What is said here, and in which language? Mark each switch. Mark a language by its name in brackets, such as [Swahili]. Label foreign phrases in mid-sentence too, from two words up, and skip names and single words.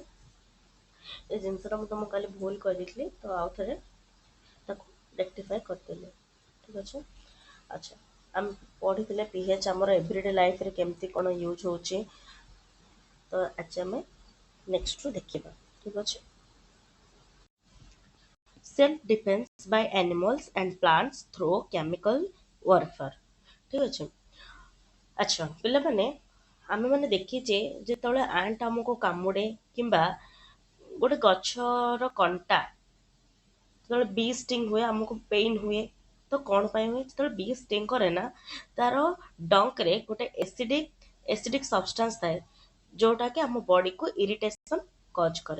[Odia] ଏ ଜିନିଷଟା ମୁଁ ତମକୁ କାଲି ଭୁଲ କହିଦେଇଥିଲି ତ ଆଉ ଥରେ ତାକୁ ରେକ୍ଟିଫାଏ କରିଦେଲି। ଠିକ ଅଛି। ଆଚ୍ଛା ଆମେ ପଢିଥିଲେ pH ଆମର [English] everyday lifeରେ [Odia] କେମିତି କଣ ୟୁଜ୍ ହଉଛି ତ ଆଜି ଆମେ ନେକ୍ସଟରୁ ଦେଖିବା। ଠିକ ଅଛି। [English] Self defense by animals and plants through chemical warfare। [Odia] ଠିକ ଅଛି। ଆଚ୍ଛା ପିଲାମାନେ ଆମେ ମାନେ ଦେଖିଛେ ଯେତେବେଳେ ଆଣ୍ଟ ଆମକୁ କାମୁଡେ କିମ୍ବା ଗୋଟେ ଗଛର କଣ୍ଟା ଯେତେବେଳେ ବି ଷ୍ଟିଙ୍ଗ ହୁଏ ଆମକୁ ପେନ୍ ହୁଏ ତ କଣ ପାଇଁ ହୁଏ ଯେତେବେଳେ ବି ଷ୍ଟିଙ୍ଗ କରେ ନା ତାର ଡଙ୍କରେ ଗୋଟେ [English] acidic substance [Odia] ଥାଏ ଯୋଉଟା କି ଆମ [English] bodyକୁ irritation cause [Odia] କରେ।